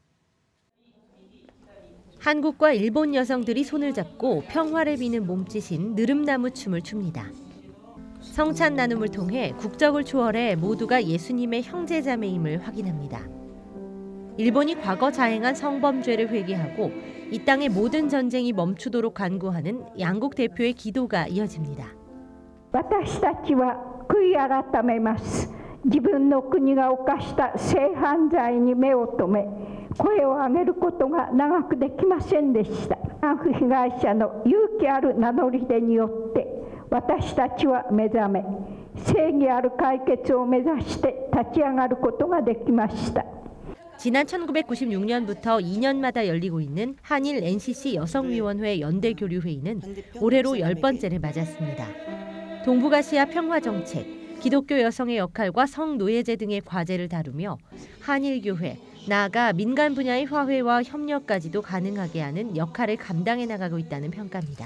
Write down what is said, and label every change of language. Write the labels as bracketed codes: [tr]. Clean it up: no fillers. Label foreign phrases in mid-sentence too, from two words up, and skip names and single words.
[ko] 한국과 일본 여성들이 손을 잡고 평화를 비는 몸짓인 느릅나무 춤을 춥니다. 성찬 나눔을 통해 국적을 초월해 모두가 예수님의 형제자매임을 확인합니다. 일본이 과거 자행한 성범죄를 회개하고 이 땅의 모든 전쟁이 멈추도록 간구하는 양국 대표의 기도가 이어집니다. [ja] 私たちは悔い改めます。自分の国が犯した性犯罪に目を留め、声を上げることが長くできませんでした。慰安婦被害者の勇気ある名乗り出によって、私たちは目覚め、正義ある解決を目指して立ち上がることができました。 [ko] 지난 1996년부터 2년마다 열리고 있는 한일 NCC 여성위원회 연대교류회의는 올해로 10번째를 맞았습니다. 동북아시아 평화정책, 기독교 여성의 역할과 성노예제 등의 과제를 다루며 한일교회, 나아가 민간 분야의 화해와 협력까지도 가능하게 하는 역할을 감당해 나가고 있다는 평가입니다.